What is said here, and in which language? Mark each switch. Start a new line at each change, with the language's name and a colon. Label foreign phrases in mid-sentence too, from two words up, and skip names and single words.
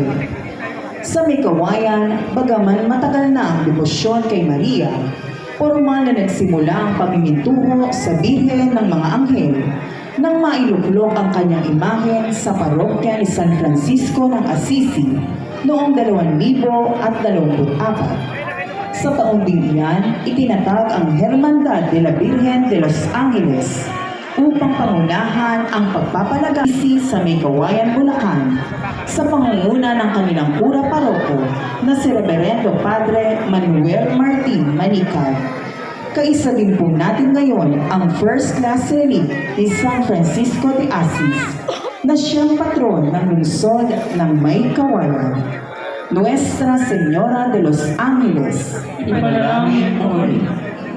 Filipino: Sa may kawayan, bagaman matagal na ang debosyon kay Maria, formal na nagsimula ang pamimintuho sa Birhen ng mga anghel nang mailuklok ang kanyang imahen sa parokya ni San Francisco ng Assisi noong 2024. Sa taong din iyan, itinatag ang Hermandad de la Virgen de los Angeles upang pangunahan ang pagpapalagasi sa may kawayan Bulacan sa pangunguna ng kanilang kura paroko na si Reverendo Padre Manuel Martin Manikar. Kaisa din po natin ngayon ang
English: First Class Relic
Filipino: ni San Francisco de Assis na siyang patron ng lungsod ng may kawayan. Nuestra Señora de los Ángeles, ipanalangin mo kami.